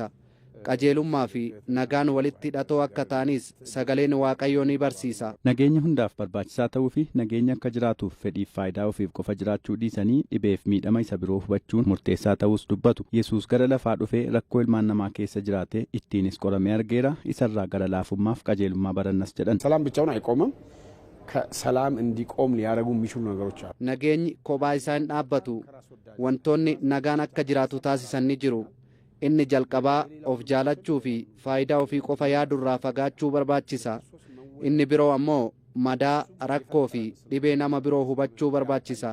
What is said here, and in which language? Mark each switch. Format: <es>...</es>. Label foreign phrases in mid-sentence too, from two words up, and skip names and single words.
<om>Qajeelummaa fi nagaan walitti hidhatoo akka ta'anis sagaleen Waaqayyoo ni barsiisa. Nageenya hundaaf barbaachisaa ta'uu fi nageenya akka jiraatuuf fedhiif faayidaa ofiif qofa jiraachuu dhiisanii dhibeef miidhama isa biroo hubachuun murteessaa ta'us dubbatu. Yesuus gara lafaa dhufee rakkoo ilmaan namaa keessa jiraate ittiinis qoramee argeera. Isarraa gara laafummaaf qajeelummaa barannas jedhan.</om> <am>ሰላም ብቻውን አይቆምም። ከሰላም እንዲቆም ሊያደርጉ የሚችሉ ነገሮች አሉ።</am> <om>nageenyi kophaa isaa hin dhaabbatu wantoonni nagaan akka jiraatu taasisan ni jiru. Inni jalqabaa of jaalachuu fi faayidaa ofii qofa yaadurraa fagaachuu barbaachisa. Inni biroo ammoo madaa rakkoo fi dhibee nama biroo hubachuu barbaachisa.</om>